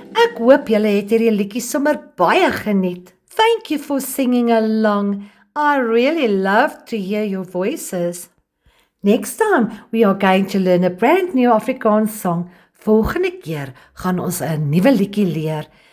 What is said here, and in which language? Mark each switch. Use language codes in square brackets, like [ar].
[af] Ek hoop julle het hierdie liedjie sommer baie geniet. [en] Thank you for singing along. I really love to hear your voices. Next time, we are going to learn a brand new Afrikaans song. [af] Volgende keer gaan ons 'n nuwe liedjie leer.